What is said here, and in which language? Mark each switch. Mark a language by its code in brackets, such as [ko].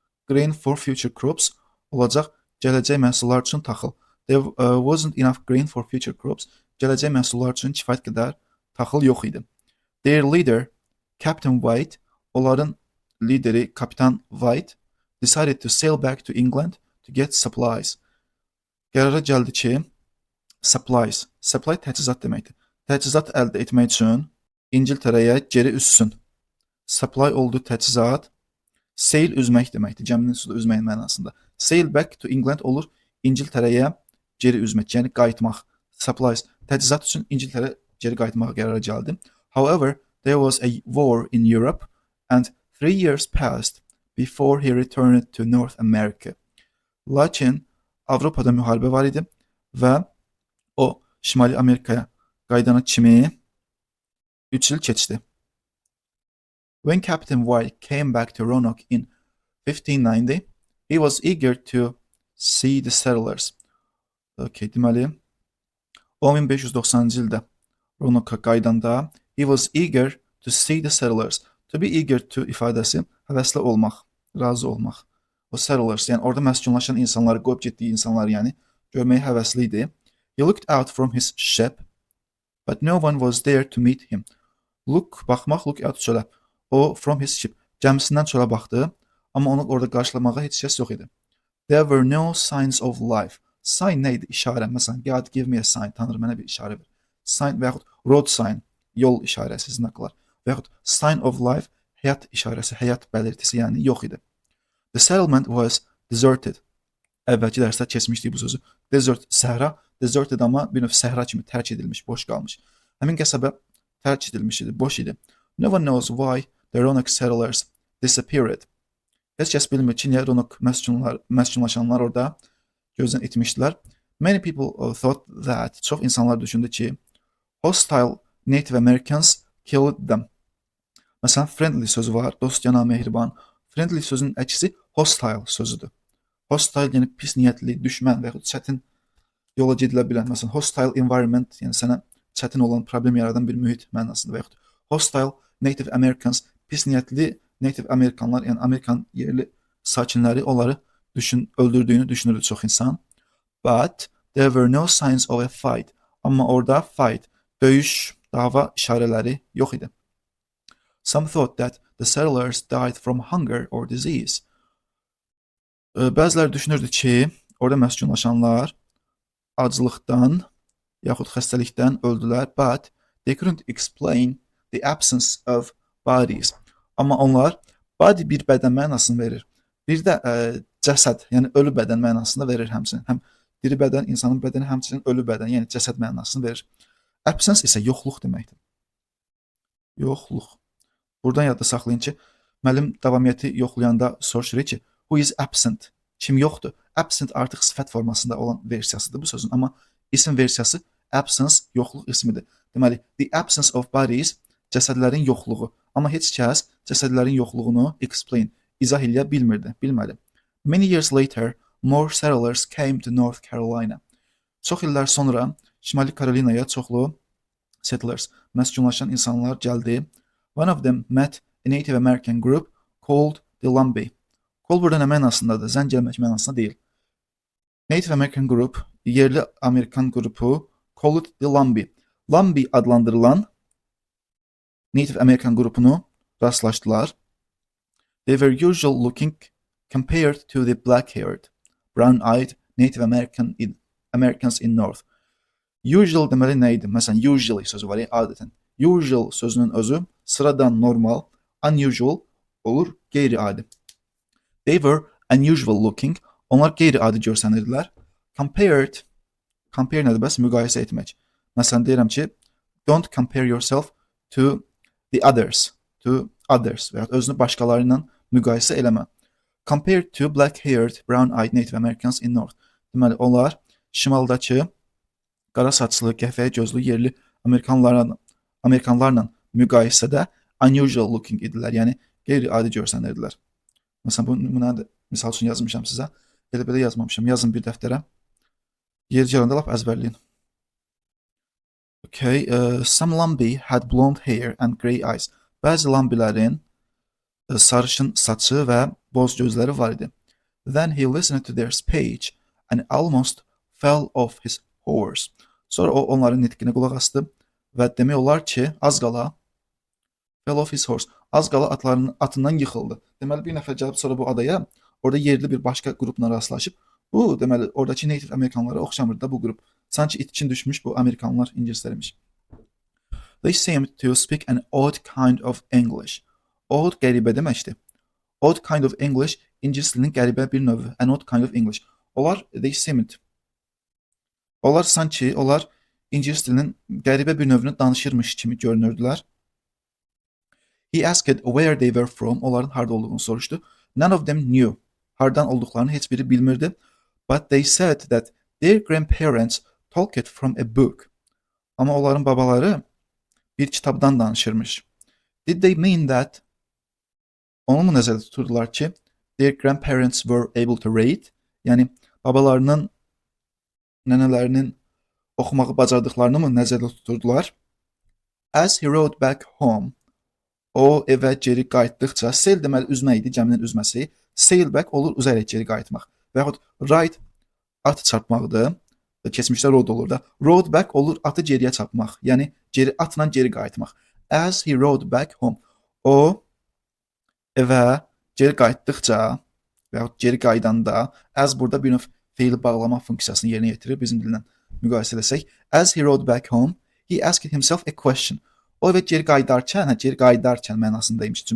[en] Grain for future crops [az] olacaq gələcək məhsullar üçün taxıl. [en] There wasn't enough grain for future crops. [az] Gələcək məhsullar üçün kifayət qədər taxıl yox idi. [en] Their leader, Captain White, [az] onların lideri Kapitan White, [en] decided to sail back to England to get supplies. [az] Qərara gəldi ki, supply təchizat deməkdir. Təchizat əldə etmək üçün İngiltərəyə geri üzsün. Supply oldu təchizat. Sail üzmək deməkdir. Gəminin suda üzməyin mənasında. [en] Sail back to England [az] olur İngiltərəyə geri üzmək, yəni qayıtmaq. Supplies təchizat üçün İngiltərə geri qayıtmağa qərara gəldi. [en] However, there was a war in Europe and 3 years passed before he returned to North America. [az] Lakin Avropada müharibə var idi və o Şimali Amerikaya qaydana kimi 3 il keçdi. [en] When Captain White came back to Roanoke in 1590, he was eager to see the settlers. [az] Deməli, 1590-cı ildə Roanoke-a qaydanda [en] he was eager to see the settlers. To be eager to [az] ifadəsi həvəsli olmaq, razı olmaq. O settlers, yəni orada məskunlaşan insanları, qoyub getdiyi insanları yəni görməyə həvəsli idi. [en] He looked out from his ship, but no one was there to meet him. [az] Baxmaq, look out çölə. O [en] from his ship, [az] gəmisindən çölə baxdı, amma onu orada qarşılamağa heç kəs yox idi. [en] There were no signs of life. [az] Sign nə idi? İşarə. Məsələn, [en] God give me a sign. [az] Tanrı mənə bir işarə ver. Sign və yaxud road sign, yol işarəsi, znaklar. Və yaxud sign of life, həyat işarəsi, həyat bəlirtisi, yəni yox idi. [en] The settlement was deserted. [az] Əvvəlki dərsdə keçmişdik bu sözü. Desert, səhra. Deserted amma bir növ səhra kimi tərk edilmiş, boş qalmış. Həmin qəsəbə tərk edilmiş idi, boş idi. [en] No one knows why the Roanoke settlers disappeared. [az] Heç kəs bilmir ki, niyə Roanoke məskunlaşanlar orada gözdən itmişdilər. [en] Many people thought that, [az] çox insanlar düşündü ki, [en] hostile Native Americans killed them. [az] Məsələn, friendly sözü var, dostcana, mehriban. Friendly sözün əksi hostile sözüdür. Hostile yəni pis niyyətli, düşmən və yaxud çətin yola gedilə bilən. Məsələn, hostile environment, yəni sənə çətin olan, problem yaradan bir mühit mənasında və yaxud hostile Native Americans, pis niyyətli Native Amerikanlar, yəni Amerikan yerli sakinləri onları öldürdüyünü düşünürdü çox insan. [en] But there were no signs of a fight. [az] Amma orada fight, döyüş, dava işarələri yox idi. [en] Some thought that the settlers died from hunger or disease. [az] Bəziləri düşünürdü ki, orada məskunlaşanlar aclıqdan yaxud xəstəlikdən öldülər, [en] but they couldn't explain the absence of bodies. [az] Amma onlar body bir bədən mənasını verir. Bir də cəsəd, yəni ölü bədən mənasını verir həmçinin. Həm diri bədən, insanın bədəni, həmçinin ölü bədən, yəni cəsəd mənasını verir. Absence isə yoxluq deməkdir. Yoxluq. Buradan yadda saxlayın ki, müəllim davamiyyəti yoxlayanda soruşur ki, [en] who is absent? [az] Kim yoxdur? Absent artıq sifət formasında olan versiyasıdır bu sözün, amma isim versiyası absence yoxluq ismidir. Deməli, [en] the absence of bodies [az] cəsədlərin yoxluğu. Amma heç kəs cəsədlərin yoxluğunu explain, izah eləyə bilmirdi, bilməli. [en] Many years later, more settlers came to North Carolina. [az] Çox illər sonra Şimali Karolinaya çoxlu settlers, məskunlaşan insanlar gəldi. [en] One of them met a Native American group called the Lumbee. [az] Call burada nə mənasındadır? Zəng gəlmək mənasında deyil. [en] Native American group, [az] yerli Amerikan qrupu [en] called the Lumbee. [az] Lumbee adlandırılan Native American qrupunu rastlaşdılar. [en] They were usual looking compared to the black-haired, brown-eyed Native Americans in North. [az] Usual deməli nə idi? Məsələn, usually sözü var ya, adətən. Usual sözünün özü sıradan normal, unusual olur qeyri-adi. [en] They were unusual looking. [az] Onlar qeyri-adi görsənirdilər. Compared, compare nədir bəs? Müqayisə etmək. Məsələn, deyirəm ki, [en] don't compare yourself to the others, [az] və ya özünü başqaları ilə müqayisə eləmə. [en] Compared to black-haired, brown-eyed Native Americans in North. [az] Deməli, onlar şimaldakı qara saçlı, qəhvəyi gözlü yerli Amerikanlarla müqayisədə unusual looking idilər, yəni qeyri-adi görsənirdilər. Məsələn, bu nümunəni misal üçün yazmışam sizə. Elə-belə yazmamışam. Yazın bir dəftərə. Yer gələndə lap əzbərləyin. [en] Okay, some Lumbee had blonde hair and grey eyes. [az] Bəzi Lumbeelerin sarışın saçı və boz gözləri var idi. [en] Then he listened to their speech and almost fell off his horse. [az] Sonra o onların nitqinə qulaq asdı və demək olar ki, az qala [en] fell off his horse. [az] Az qala atından yıxıldı. Deməli, bir nəfər gəlib sonra bu adaya, orada yerli bir başqa qrupla rastlaşıb, bu, deməli, oradakı Native Amerikanlara oxşamırdı da bu qrup. Sanki itkin düşmüş bu Amerikanlar ingilislərmiş. [en] They seemed to speak an odd kind of English. [az] Odd qəribə deməkdir. Odd kind of English ingilis dilinin qəribə bir növü. [en] An odd kind of English. They seemed. [az] Onlar ingilis dilinin qəribə bir növünü danışırmış kimi görünürdülər. [en] He asked where they were from. [az] Onların harda olduğunu soruşdu. [en] None of them knew. [az] Hardan olduqlarını heç biri bilmirdi. [en] But they said that their grandparents talked from a book. [az] Amma onların babaları bir kitabdan danışırmış. [en] Did they mean that? [az] Onu mu nəzərdə tuturdular ki, [en] their grandparents were able to read? [az] Yəni, babalarının, nənələrinin oxumağı bacardıqlarını mı nəzərdə tuturdular? [en] As he rode back home, [az] o evə geri qayıtdıqca, sail deməli üzmək idi, gəminin üzməsi. Sail back olur, üzərək geri qayıtmaq. Və yaxud ride at çarpmaqdır. Keçmişdə road olur da. Rode back olur, atı geriyə çarpmaq. Yəni atla geri qayıtmaq. [en] As he rode back home, [az] o evə geri qayıtdıqca və yaxud geri qaydanda, as burada bir növ feili bağlama funksiyasını yerinə yetirir bizim dillə müqayisə etsək. [en] As he rode back home, he asked himself a question. [az] O evə geri qayıdarkən mənasındaymış.